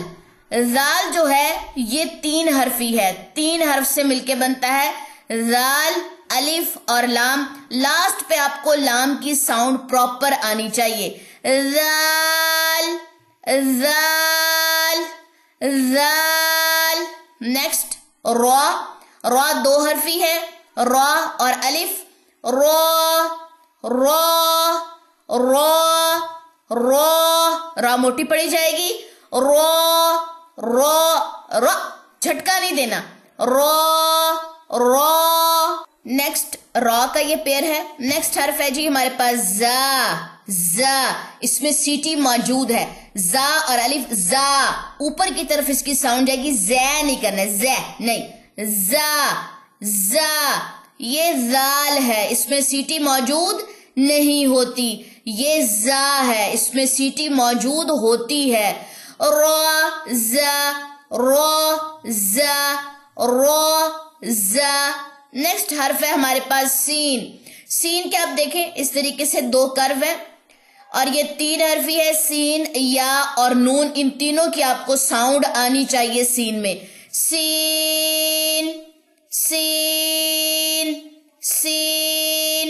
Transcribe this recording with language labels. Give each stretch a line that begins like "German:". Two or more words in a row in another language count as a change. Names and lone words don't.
Urdu: زال جو ہے یہ 3 حرفی ہے، 3 حرف سے مل کے بنتا ہے زال الف اور لام. لاسٹ پہ آپ کو لام کی
English: sound proper
Urdu: آنی چاہیے. زال زال زال. نیکسٹ را. را 2 حرفی ہے، را اور الف. را را را را. را موٹی پڑی جائے گی. را را را جھٹکا نہیں دینا. را را. نیکسٹ را کا یہ پیر ہے. نیکسٹ حرف ہے جی ہمارے پاس زا. زا اس میں سیٹی موجود ہے، زا اور الف. زا اوپر کی طرف اس کی ساؤنڈ جائے گی، زے نہیں کرنا، زے نہیں، زا زا. یہ زال ہے، اس میں سیٹی موجود نہیں ہوتی، یہ زا ہے، اس میں سیٹی موجود ہوتی ہے. را زا را زا را زا. نیکسٹ حرف ہے ہمارے پاس سین. سین کے آپ دیکھیں اس طریقے سے 2 کرو ہے اور یہ 3 حرفی ہے، سین یا اور نون، ان تینوں کی آپ کو ساؤنڈ آنی چاہیے سین میں. سین سین سین.